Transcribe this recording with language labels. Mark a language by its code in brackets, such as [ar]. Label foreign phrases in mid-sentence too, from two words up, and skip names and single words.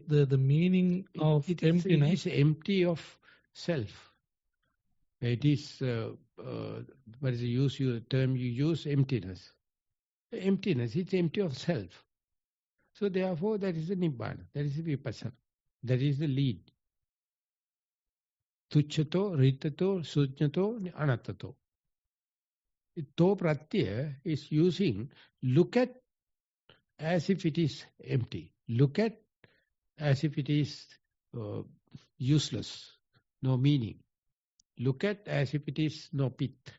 [en] The meaning of emptiness. It is empty of self. It is, what is the term you use? Emptiness. Emptiness, it's empty of self. So therefore, that is the nibbana, that is the vipassana, that is the lead. [pi] Tucchato, ritato, sujnato, anattato. [en] To pratyaya is using, look at as if it is empty. Look at as if it is useless, no meaning. Look at as if it is no pit.